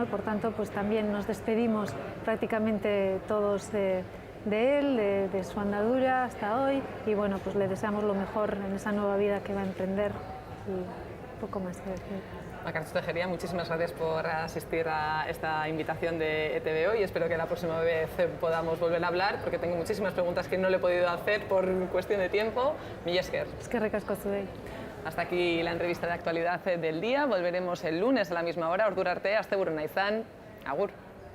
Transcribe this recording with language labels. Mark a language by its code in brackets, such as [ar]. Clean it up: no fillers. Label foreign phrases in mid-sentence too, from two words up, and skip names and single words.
[es] Por tanto, pues también nos despedimos prácticamente todos de él, de su andadura hasta hoy, y bueno, pues le deseamos lo mejor en esa nueva vida que va a emprender, y poco más que decir. Carlos Tejería, muchísimas gracias por asistir a esta invitación de ETV Hoy. Espero que la próxima vez podamos volver a hablar, porque tengo muchísimas preguntas que no le he podido hacer por cuestión de tiempo. [eu] Mila esker. Eskerrik asko zuei. [es] Hasta aquí la entrevista de actualidad del día. Volveremos el lunes a la misma hora. [eu] Ordura arte, asteburona izan. Agur.